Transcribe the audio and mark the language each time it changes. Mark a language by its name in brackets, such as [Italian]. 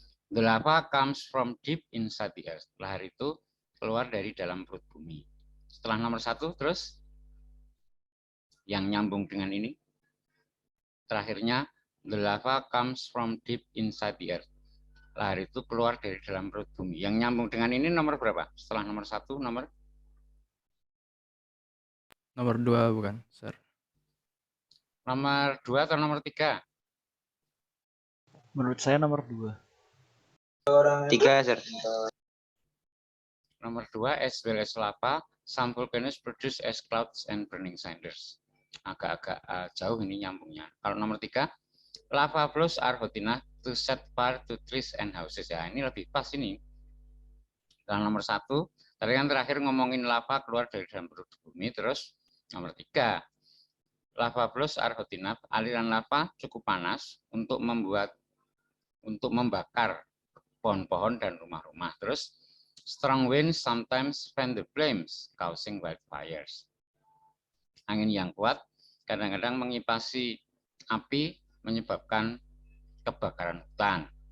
[English] The lava comes from deep inside the earth. [Indonesian] Lahar itu keluar dari dalam perut bumi. Setelah nomor 1 terus yang nyambung dengan ini. Terakhirnya, the lava comes from deep inside the earth. Lahar itu keluar dari dalam perut bumi. Yang nyambung dengan ini nomor berapa? Setelah nomor 1, nomor 2 bukan, Sir? nomor 2 atau nomor 3? Menurut saya nomor 2. 3, Sir. Nomor 2, [English] as well as lava, some volcanoes produce as clouds and burning cinders. [Indonesian] Agak-agak jauh ini nyambungnya. Kalau nomor 3, [English] lava flows are hot enough to set fire to trees and houses. [Indonesian] Ya, ini lebih pas ini. Dan nomor 1, tadi kan terakhir ngomongin lava keluar dari dalam perut bumi. Terus nomor 3, [English] lava flows are hot enough. [Indonesian] Aliran lava cukup panas untuk membakar pohon-pohon dan rumah-rumah. [English] Terus strong winds sometimes fan the flames, causing wildfires. [Indonesian] Angin yang kuat kadang-kadang mengipasi api, menyebabkan kebakaran hutan.